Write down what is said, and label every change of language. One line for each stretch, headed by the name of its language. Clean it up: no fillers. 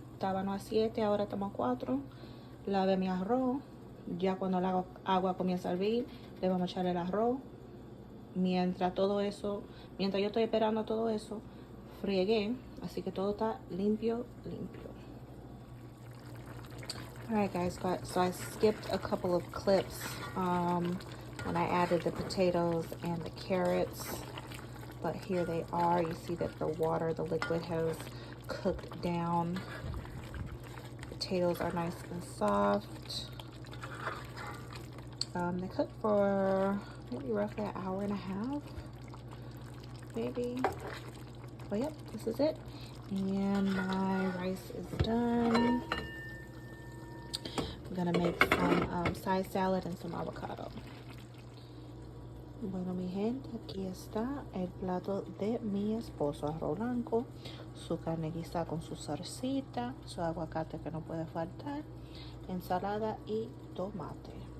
Spanish: Estaban a 7, ahora estamos a 4. Lave mi arroz. Ya cuando el agua comienza a hervir, le vamos a echar el arroz. mientras yo estoy esperando todo eso, friegué, así que todo está limpio.
English: Alright guys, so I skipped a couple of clips when I added the potatoes and the carrots, but here they are. You see that the liquid has cooked down. Potatoes are nice and soft. They cook for maybe roughly an hour and a half, maybe. But yep, this is it. And my rice is done. I'm gonna make some side salad and some avocado.
Spanish: Bueno, mi gente, aquí está el plato de mi esposo: arroz blanco, su carne guisada con su salsita, su aguacate que no puede faltar, ensalada y tomate.